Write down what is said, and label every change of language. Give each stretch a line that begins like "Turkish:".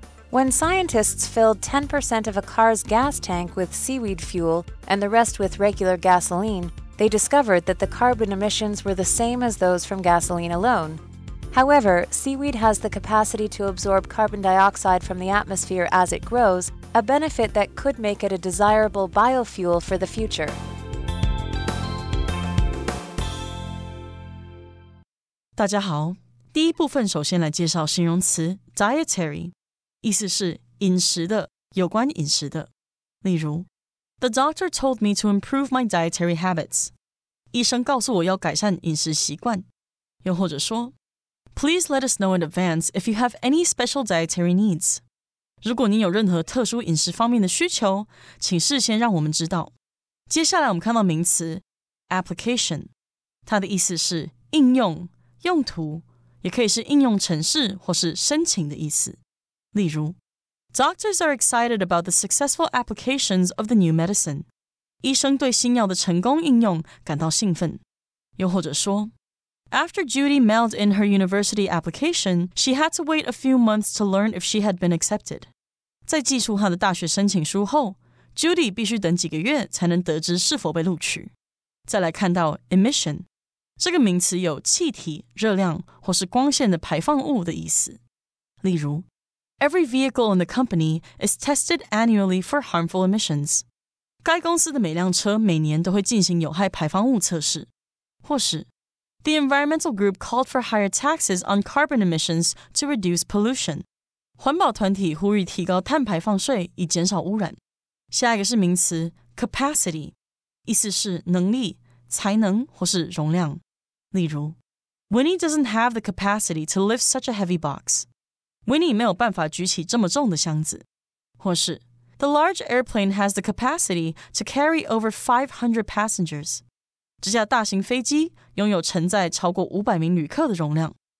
English: When scientists filled 10% of a car's gas tank with seaweed fuel and the rest with regular gasoline, they discovered that the carbon emissions were the same as those from gasoline alone. However, seaweed has the capacity to absorb carbon dioxide from the atmosphere as it grows, a benefit that could make it a desirable biofuel for the future.
Chinese: 大家好，第一部分首先来介绍形容词 dietary， 意思是饮食的，有关饮食的。例如
English: The doctor told me to improve my dietary habits.
Chinese: 医生告诉我要改善饮食习惯。又或者说
English: Please let us know in advance if you have any special dietary needs.
Chinese: 如果您有任何特殊饮食方面的需求，请事先让我们知道。接下来我们看到名词 application， 它的意思是应用、用途，也可以是应用程式或是申请的意思。例如
English: Doctors are excited about the successful applications of the new medicine.
Chinese: 医生对新药的成功应用感到兴奋。又或者说
English: After Judy mailed in her university application, she had to wait a few months to learn if she had been accepted.
Chinese: 在寄出她的大学申请书后 Judy 必须等几个月才能得知是否被录取。再来看到 emission， 这个名词有气体、热量或是光线的排放物的意思。例如
English: Every vehicle in the company is tested annually for harmful emissions.
Chinese: 该公司的每辆车每年都会进行有害排放物测试。或是
English: The environmental group called for higher taxes on carbon emissions to reduce pollution.
Chinese: 环保团体呼吁提高碳排放税以减少污染。下一个是名词 capacity， 意思是能力、才能或是容量。例如
English: Winnie doesn't have the capacity to lift such a heavy box.
Chinese: Winnie 没有办法举起这么重的箱子。或是
English: The large airplane has the capacity to carry over 500 passengers.
Chinese: 这架大型飞机拥有承载超过500名旅客的容量。